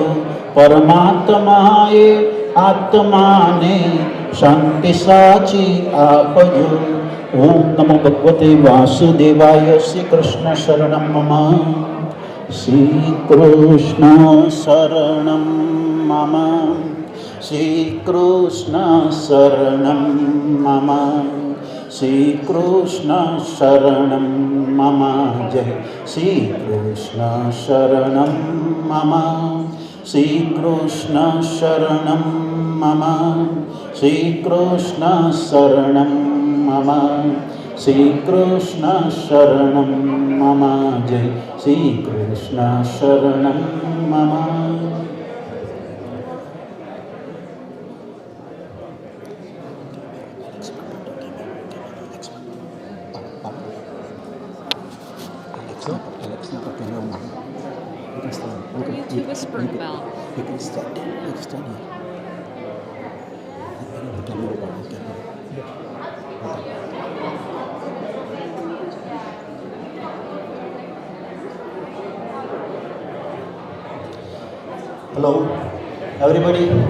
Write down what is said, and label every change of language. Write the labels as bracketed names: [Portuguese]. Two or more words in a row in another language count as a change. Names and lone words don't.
[Gujarati] પરમાત્માએ આત્માને શાંતિ સાચી આપજો [Sanskrit] ॐ नमो भगवते वासुदेवाय श्री कृष्ण शरणम् मम श्री कृष्ण शरणम् मम श्री कृष्ण शरणम् मम श्री कृष्ण शरणम् मम जय. श्री कृष्ण शरणम् मम. श्री कृष्ण शरणम् मम. श्री कृष्ण शरणम् मम. श्री कृष्ण शरणम् मम जय. श्री कृष्ण शरणम् मम. [English] Who are you two whispering about? You can stand here. You can stand here. Hello, everybody.